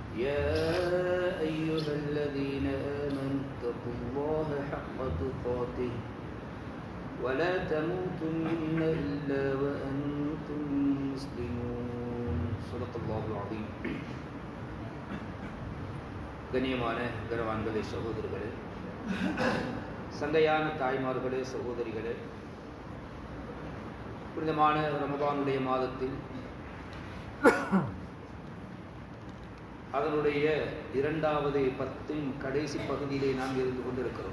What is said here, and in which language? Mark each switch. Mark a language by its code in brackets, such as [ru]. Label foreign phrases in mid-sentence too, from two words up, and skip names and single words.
[ar] يا أيها الذين آمنوا اتقوا الله حق تقاته ولا تموتن إلا وأنتم مسلمون صدق الله العظيم. [ta] கண்ணியமான கனவான்களே, சகோதரர்களே, சங்கையான தாய்மார்களே, சகோதரிகளே, புனிதமான ரமதானுடைய மாதத்தில் அதனுடைய 2வது பத்தின் கடைசி பகுதியிலே நாம் இருந்து கொண்டிருக்கிறோம்.